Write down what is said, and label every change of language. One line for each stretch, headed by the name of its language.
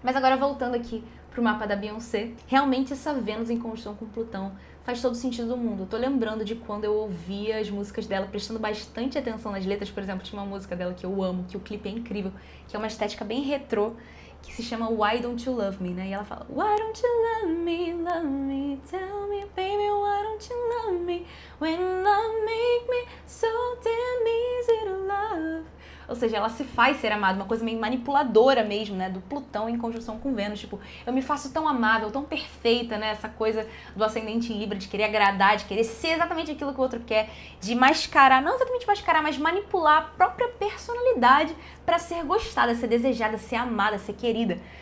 Portuguese: Mas agora, voltando aqui pro mapa da Beyoncé, realmente essa Vênus em conjunção com Plutão faz todo sentido do mundo. Eu tô lembrando de quando eu ouvia as músicas dela, prestando bastante atenção nas letras. Por exemplo, tinha uma música dela que eu amo, que o clipe é incrível, que é uma estética bem retrô, que se chama Why Don't You Love Me, né? E ela fala,
English: Why don't you love me, tell me, baby, why don't you love me, when love make me so damn easy to love.
Portuguese: Ou seja, ela se faz ser amada, uma coisa meio manipuladora mesmo, né? Do Plutão em conjunção com Vênus. Tipo, eu me faço tão amável, tão perfeita, né? Essa coisa do ascendente em Libra, de querer agradar, de querer ser exatamente aquilo que o outro quer, de mascarar, não exatamente mascarar, mas manipular a própria personalidade pra ser gostada, ser desejada, ser amada, ser querida.